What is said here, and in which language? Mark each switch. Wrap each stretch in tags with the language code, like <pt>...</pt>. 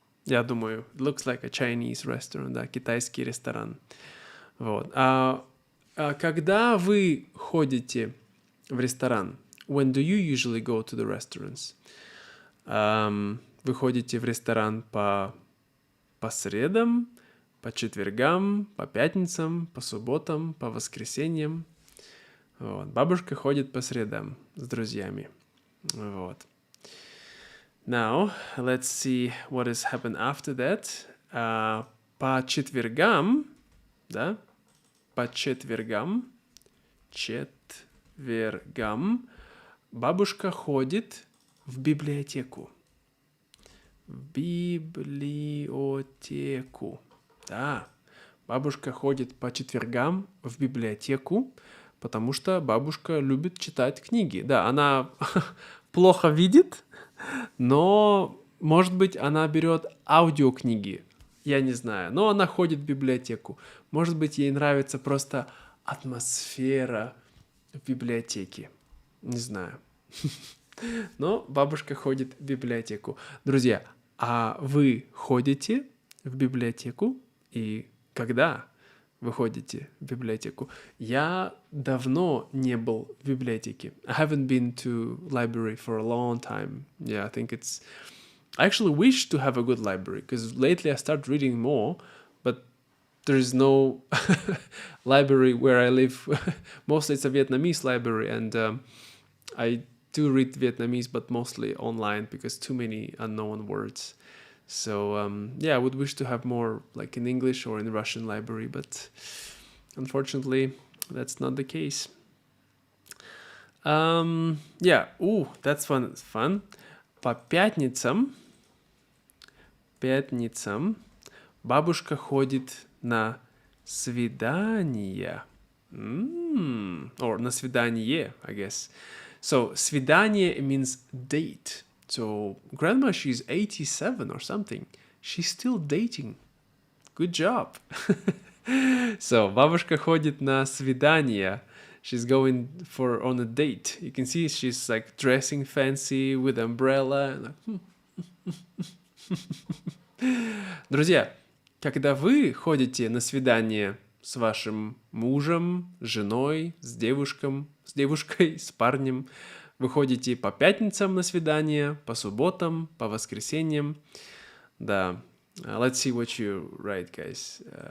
<ru>Я думаю,</ru> <en>it looks like a Chinese restaurant,</en> <ru>да, китайский ресторан. Вот. Когда вы ходите в ресторан? When do you usually go to the restaurants? Вы ходите в ресторан по средам, по четвергам, по пятницам, по субботам, по воскресеньям. Вот. Бабушка ходит по средам с друзьями. Вот.</ru> <en>Now, let's see what has happened after that.</en> <ru>По четвергам, да, по четвергам, бабушка ходит в библиотеку. В библиотеку. Да, бабушка ходит по четвергам в библиотеку, потому что бабушка любит читать книги. Да, она плохо видит, но, может быть, она берет аудиокниги. Я не знаю, но она ходит в библиотеку. Может быть, ей нравится просто атмосфера в библиотеке. Не знаю. Но бабушка ходит в библиотеку. Друзья, а вы ходите в библиотеку? И когда вы ходите в библиотеку? Я давно не был в библиотеке.</ru> <en>I haven't been to library for a long time. Yeah, I think it's... I actually wish to have a good library, because lately I started reading more, but there is no library where I live. Mostly it's a Vietnamese library, and I do read Vietnamese, but mostly online, because too many unknown words. So yeah, I would wish to have more like in English or in Russian library, but unfortunately that's not the case. Yeah, that's fun.</en> <ru>По пятницам бабушка ходит на свидания.</ru> <en>Or</en> <ru>на свидание,</ru> <en>I guess. So свидание means date. So grandma, she's 87 or something. She's still dating. Good job. So</en> <ru>бабушка ходит на свидания.</ru> <en>She's going on a date. You can see she's like dressing fancy with umbrella.</en> <ru>Друзья, когда вы ходите на свидание с вашим мужем, с женой, с девушкой, с парнем, вы ходите по пятницам на свидание, по субботам, по воскресеньям. Да.</ru> <en>Let's see what you write, guys.</en>